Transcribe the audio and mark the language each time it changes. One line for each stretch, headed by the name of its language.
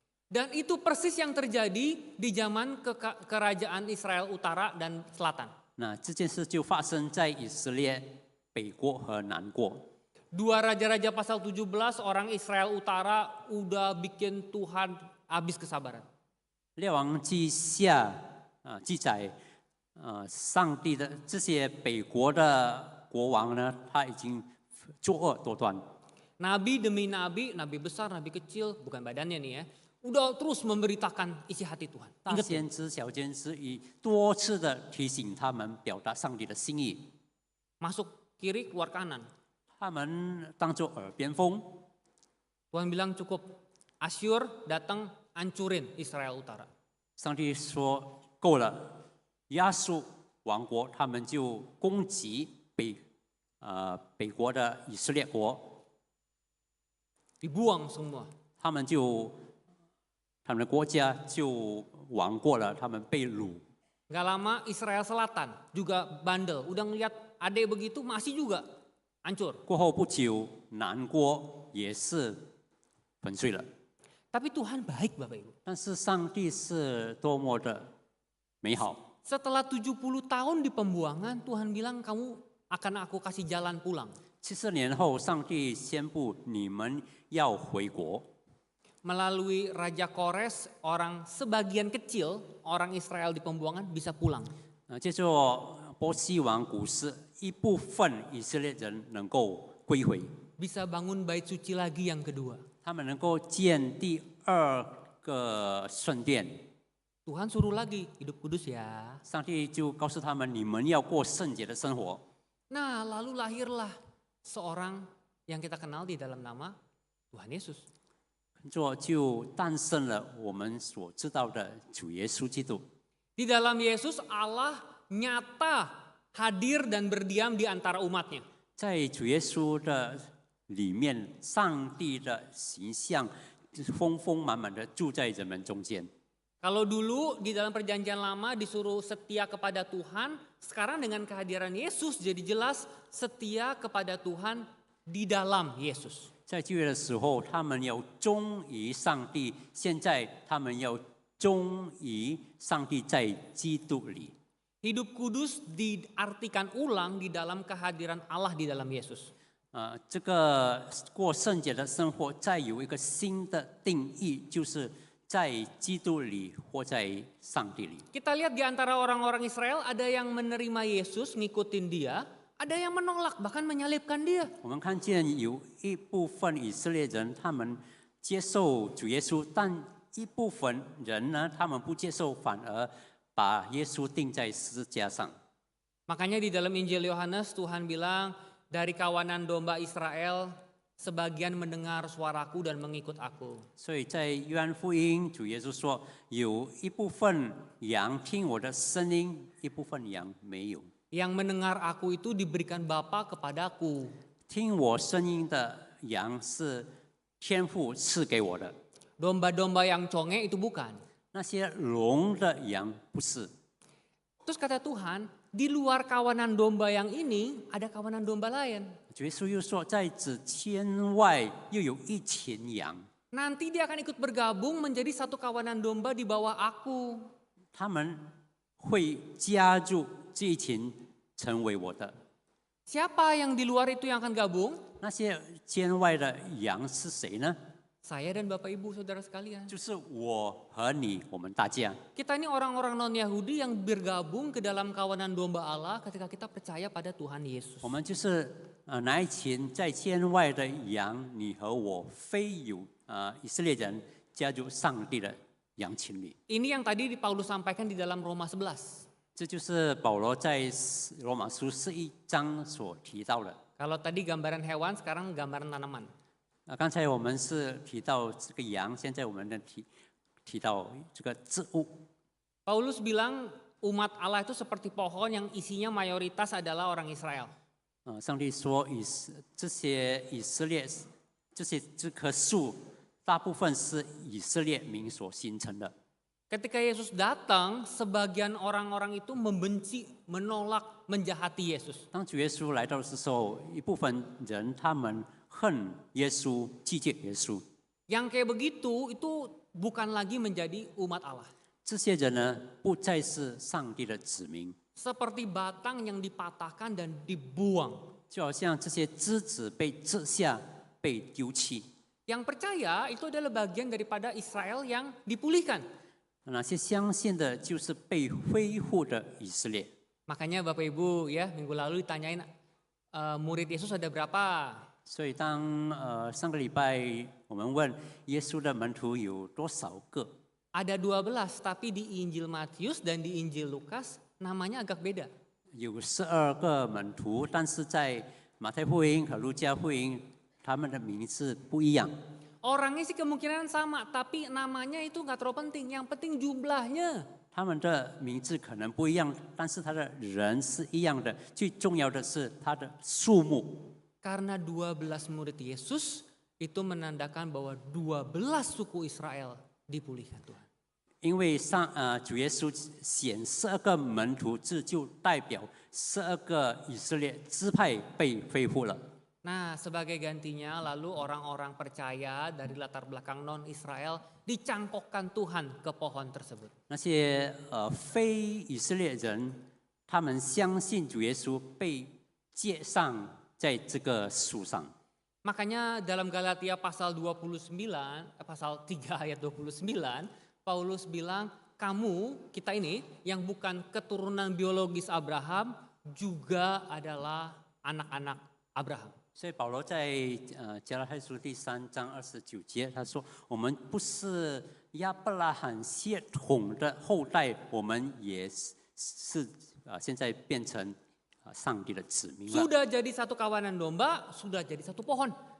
Indonesian: Dan itu persis yang terjadi di zaman kerajaan Israel Utara dan Selatan.
Chinese: 那这件事就发生在以色列北国和南国。
Indonesian: Dua Raja-Raja pasal 17, orang Israel Utara udah bikin Tuhan habis kesabaran.
Chinese: 列王记下记载，上帝的这些北国的国王呢，他已经作恶多端。
Indonesian: Nabi demi nabi, nabi besar, nabi kecil, bukan badannya nih ya. udah terus memberitakan isi hati Tuhan.
Chinese: 大
Indonesian: Ingat ya,
Chinese: 先知、小先知以多次的提醒他们表达上帝的心意，
Indonesian: masuk kiri keluar kanan.
Chinese: 他们当作耳边风。
Indonesian: Tuhan bilang cukup, Asyur datang hancurin Israel Utara.
Chinese: 上帝说够了，亚述王国他们就攻击北国的以色列国，
Indonesian: Dibuang semua.
Chinese: 他们的国家就亡过了，他们被掳。
Indonesian: Gak lama Israel Selatan juga bandel. Udah ngeliat adek begitu masih juga hancur.
Chinese: 过后不久，南国也是粉碎了。
Indonesian: Tapi Tuhan baik Bapak Ibu.
Chinese: 但是上帝是多么的美好！
Indonesian: Setelah 70 tahun di pembuangan, Tuhan bilang kamu akan aku kasih jalan pulang.
Chinese: 70年后，上帝宣布你们要回国。
Indonesian: Melalui Raja Kores, orang sebagian kecil orang Israel di pembuangan bisa pulang.
Chinese: 借着波西王古时，一部分以色列人能够归回，
Indonesian: Bisa bangun bait suci lagi yang kedua.
Chinese: 他们能够建第二个圣殿。
Indonesian: Tuhan suruh lagi hidup kudus ya.
Chinese: 上帝就告诉他们，你们要过圣洁的生活。
Indonesian: Nah, lalu lahirlah seorang yang kita kenal di dalam nama Tuhan Yesus.
Chinese: 就诞生了我们所知道的主耶稣基督。
Indonesian: Di dalam Yesus Allah nyata hadir dan berdiam di antara umatnya.
Chinese: 在主耶稣的里面，上帝的形象丰丰满满的住在人们中间。
Indonesian: Kalau dulu di dalam perjanjian lama disuruh setia kepada Tuhan, sekarang dengan kehadiran Yesus jadi jelas setia kepada Tuhan di dalam Yesus.
Chinese: 在旧约的时候，他们要忠于上帝；现在他们要忠于上帝在基督里。
Indonesian: Hidup kudus diartikan ulang di dalam kehadiran Allah di dalam Yesus.
Chinese: 这个过圣洁的生活，再有一个新的定义，就是在基督里或在上帝里。
Indonesian: Kita lihat di antara orang-orang Israel ada yang menerima Yesus, ngikutin dia, ada yang menolak bahkan menyalibkan dia.
Chinese: 我们看见有一部分以色列人，他们接受主耶稣，但一部分人呢，他们不接受，反而把耶稣钉在十字架上。
Indonesian: Makanya di dalam Injil Yohanes Tuhan bilang, dari kawanan domba Israel sebagian mendengar suaraku dan mengikut aku.
Chinese: 所以在约翰福音，主耶稣说，有一部分羊听我的声音，一部分羊没有。
Indonesian: Yang mendengar aku itu diberikan Bapa kepadaku.
Chinese: 听我声音的羊是天父赐给我的，
Indonesian: Domba-domba yang conge itu bukan.
Chinese: 那些聋的羊不是。
Indonesian: Terus kata Tuhan, di luar kawanan domba yang ini ada kawanan domba lain.
Chinese: 主耶稣又说，在这圈外又有一群羊，
Indonesian: Nanti dia akan ikut bergabung menjadi satu kawanan domba di bawah aku.
Chinese: 他们会加入这一群，成为我的。
Indonesian: Siapa yang di luar itu yang akan gabung?
Chinese: 那些圈外的羊是谁呢？
Indonesian: Saya dan Bapak Ibu Saudara sekalian.
Chinese: 就是我和你，我们大家。
Indonesian: Kita ini orang-orang non-Yahudi yang bergabung ke dalam kawanan domba Allah ketika kita percaya pada Tuhan Yesus.
Chinese: 我们就是那一群在圈外的羊，你和我非有以色列人加入上帝的羊群里。
Indonesian: Ini yang tadi Paulus sampaikan di dalam Roma 11.
Chinese: 这就是保罗在罗马书11章所提到的。
Indonesian: Kalau tadi gambaran hewan, sekarang gambaran tanaman.
Chinese: 刚才我们是提到这个羊，现在我们提到这个植物。
Indonesian: Paulus bilang umat Allah itu seperti pohon yang isinya mayoritas adalah orang Israel.
Chinese: 上帝说这些以色列这棵树，大部分是以色列民所形成的。
Indonesian: Ketika Yesus datang, sebagian orang-orang itu membenci, menolak, menjahati Yesus.
Chinese: 当主耶稣来到的时候，一部分人他们恨耶稣，拒绝耶稣。
Indonesian: Yang kayak begitu itu bukan lagi menjadi umat Allah.
Chinese: 这些人呢，不再是上帝的子民，
Indonesian: Seperti batang yang dipatahkan dan dibuang.
Chinese: 就好像这些枝子被折下、被丢弃。
Indonesian: Yang percaya itu adalah bagian daripada Israel yang dipulihkan.
Chinese: 那些相信的，就是被恢复的以色列。
Indonesian: Makanya Bapak Ibu ya minggu lalu ditanyain murid Yesus ada berapa?
Chinese: 所以当上个礼拜我们问耶稣的门徒有多少个？
Indonesian: Ada 12, tapi di Injil Matius dan di Injil Lukas namanya agak beda.
Chinese: 有12个门徒，但是在马太福音和路加福音，他们的名字不一样。
Indonesian: Orangnya sih kemungkinan sama, tapi namanya itu nggak terlalu penting. Yang penting jumlahnya.
Chinese: 他们的名字可能不一样，但是他的人是一样的。最重要的是他的数目。
Indonesian: Karena 12 murid Yesus itu menandakan bahwa 12 suku Israel dipulihkan Tuhan.
Chinese: 因为主耶稣选12个门徒，这就代表12个以色列支派被恢复了。
Indonesian: Nah, sebagai gantinya lalu orang-orang percaya dari latar belakang non-Israel dicangkokkan Tuhan ke pohon tersebut.
Chinese: 那些非以色列人，他们相信主耶稣被接上在这个树上。
Indonesian: Makanya dalam Galatia pasal 29, pasal 3 ayat 29, Paulus bilang, kamu, kita ini yang bukan keturunan biologis Abraham juga adalah anak-anak Abraham.
Chinese: 所以保罗在加拉太书第3章29节，他说：“我们不是亚伯拉罕血统的后代，我们也是现在变成上帝的子民了。”
Indonesian: Sudah jadi satu kawanan domba, sudah jadi satu pohon.